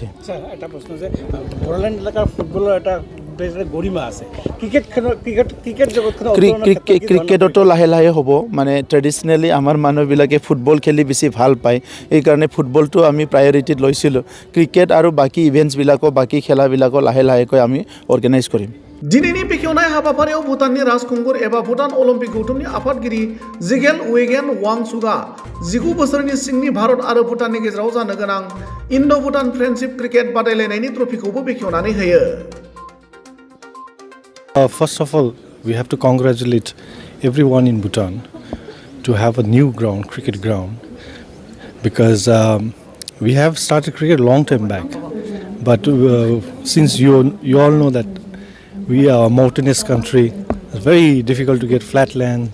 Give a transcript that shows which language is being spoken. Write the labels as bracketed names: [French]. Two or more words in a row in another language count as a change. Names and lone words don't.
[Assamese] এটা প্ৰশ্ন যে বড়োলেণ্ড এলেকাৰ ফুটবলৰ এটা গৰিমা আছে, ক্ৰিকেটতো লাহে লাহে হ'ব। মানে ট্ৰেডিশ্যনেলি আমাৰ মানুহবিলাকে ফুটবল খেলি বেছি ভাল পায়, এইকাৰণে ফুটবলটো আমি প্ৰায়ৰিটিত লৈছিলোঁ। ক্ৰিকেট আৰু বাকী ইভেণ্টছবিলাকো বাকী খেলাবিলাকো লাহে লাহেকৈ আমি অৰ্গেনাইজ কৰিম। [Bodo] दिनैनि बेखेवनाय हाबाफारियाव भुटाननि राजखुंगुर एबा भुटान अलिम्पिक गौथुमनि आफादगिरि जिगेल वेगेन वांगचुकआ 19 बोसोरनि सिंनि भारत आरो भुटाननि गेजेराव जानो गोनां इन्ड' भुटान फ्रेन्डशिप क्रिकेट बादायलायनायनि ट्रफिखौबो बेखेवनानै होयो। [English] First of all, we have to congratulate everyone in Bhutan to have a new ground, cricket ground, because we have started cricket a long time back. But since you all know that we are a mountainous country, it's very difficult to get flat lands.